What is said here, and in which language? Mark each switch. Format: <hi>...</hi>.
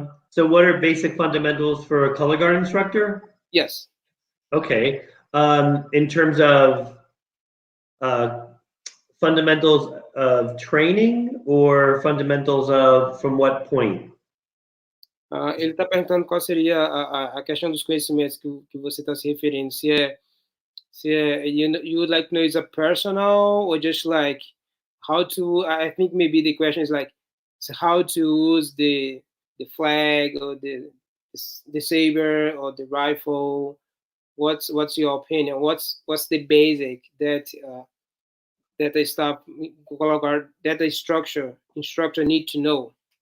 <en>So what are basic fundamentals for a color guard instructor? Yes. Okay. In terms of fundamentals of training or fundamentals of from what point?</en> <pt>Ele está perguntando qual seria a questão dos conhecimentos que você está se referindo. Se é</pt> <en>you would like to know is a personal or just like how to? I think maybe the question is like how to use the flag or the saber or the rifle. What's your opinion? What's the basic that that a staff color guard that a instructor need to know?</en>